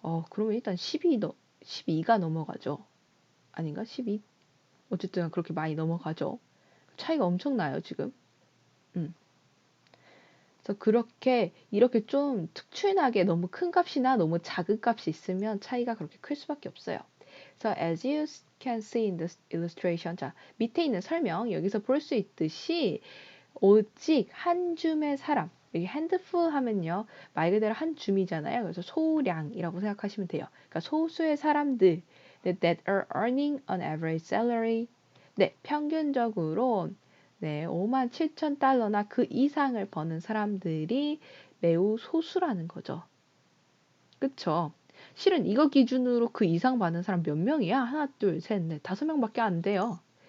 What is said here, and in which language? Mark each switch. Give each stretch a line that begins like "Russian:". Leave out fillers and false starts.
Korean: 그러면 일단 12가 넘어가죠. 아닌가? 12? 어쨌든 그렇게 많이 넘어가죠. 차이가 엄청나요, 지금. 그래서 이렇게 좀 특출나게 너무 큰 값이나 너무 작은 값이 있으면 차이가 그렇게 클 수밖에 없어요.
English: 그래서 as you can see in this illustration.
Korean: 자, 밑에 있는 설명, 여기서 볼 수 있듯이 오직 한 줌의 사람, 여기 handful 하면요 말 그대로 한 줌이잖아요. 그래서 소량이라고 생각하시면 돼요. 그러니까 소수의 사람들
English: that are earning an average salary.
Korean: 네, 평균적으로 네, 57,000달러나 그 이상을 버는 사람들이 매우 소수라는 거죠. 그쵸? 실은 이거 기준으로 그 이상 받는 사람 몇 명이야? 하나, 둘, 셋, 넷, 5명밖에 안 돼요.